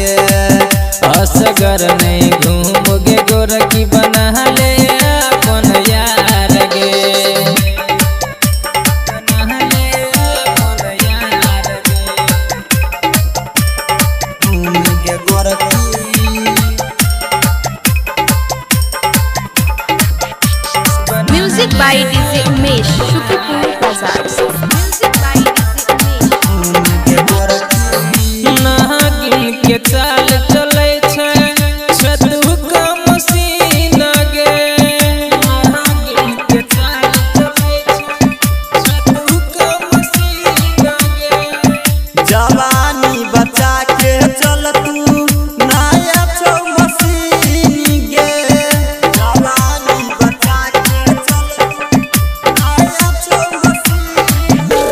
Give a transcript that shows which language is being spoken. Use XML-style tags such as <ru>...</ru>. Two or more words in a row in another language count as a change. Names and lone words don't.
<anp>असगर नहीं घूम गे गोरकी बना ले अपन यार गे बना ले अपन यार गे घूम गे गोरकी</anp> <en>Music by DJ Umesh, Shukipur Bazaar. Music by DJ Umesh.</en> <anp>नागिन के चाल चले छे छतु का मसीन गे नागिन के चाल चले छे छतु का मसीन गे जवानी बचा के चल तू नया छो मसीन गे जवानी बचा के चल तू नया छो मसीन</anp>